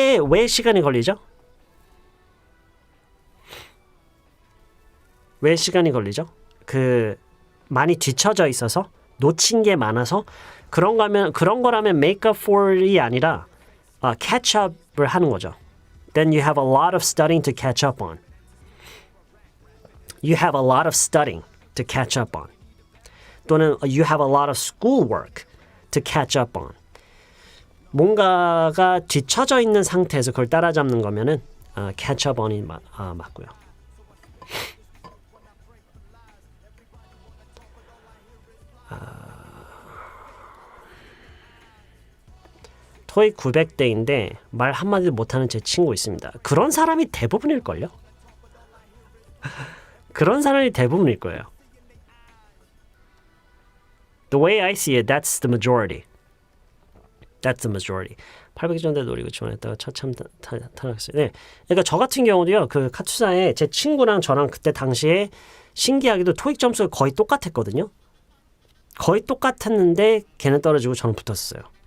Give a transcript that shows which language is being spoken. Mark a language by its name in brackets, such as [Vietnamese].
[Korean] 왜 시간이 걸리죠? 왜 시간이 걸리죠? 많이 뒤쳐져 있어서 놓친 게 많아서 그런 거라면 make up for이 아니라 catch up을 하는 거죠. [English] Then you have a lot of studying to catch up on. You have a lot of studying to catch up on. [Korean] 또는 [English] you have a lot of schoolwork to catch up on. [Korean] 뭔가가 뒤쳐져 있는 상태에서 그걸 따라잡는 거면은 catch up on이 맞고요. 토익 900대인데 말 한마디도 못하는 제 친구 있습니다. 그런 사람이 대부분일걸요? 그런 사람이 대부분일 거예요. [English] The way I see it, that's the majority. That's the majority. [Korean] 800전대 노리고 지원했다가 처참 탈락했어요. 네. 그러니까 저 같은 경우도요. 그 카투사에 제 친구랑 저랑 그때 당시에 신기하게도 토익 점수가 거의 똑같았거든요. 거의 똑같았는데 걔는 떨어지고 저는 붙었어요.